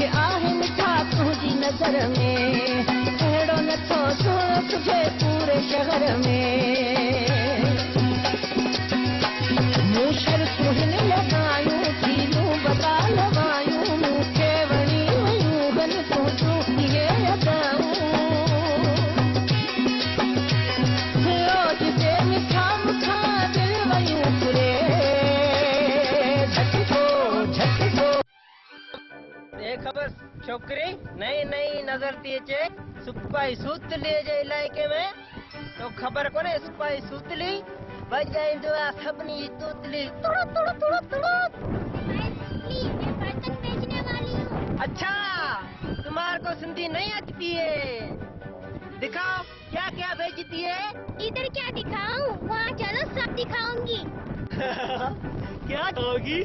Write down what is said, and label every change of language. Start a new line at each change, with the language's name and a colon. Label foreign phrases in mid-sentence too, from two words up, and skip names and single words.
Sindhi: आहे मिठा तुंहिंजी नज़र में अहिड़ो नथो सुहिणो
Hindi: तुझे पूरे शहर में
Sindhi: मूं शर्तूं हिन लॻायूं थींदियूं बता लॻायूं मूंखे वणी वयूं हन तुंहिंजूं इहे अदाऊं खबर छोकरी नई नई नजर थी अचे सुपाई सूतली जे इलाइके में तो खबर कोने सुपाई सूतली बजाईंदो आहे सभिनी जी तूतली तुड़ तुड़ तुड़ तुड़।
Hindi: मैं बर्तन बेचने वाली हूँ। अच्छा तुम्हारे को सिंधी नहीं आती है दिखाओ क्या क्या बेचती है। इधर क्या दिखाऊं वहाँ चलो सब दिखाऊंगी। क्या होगी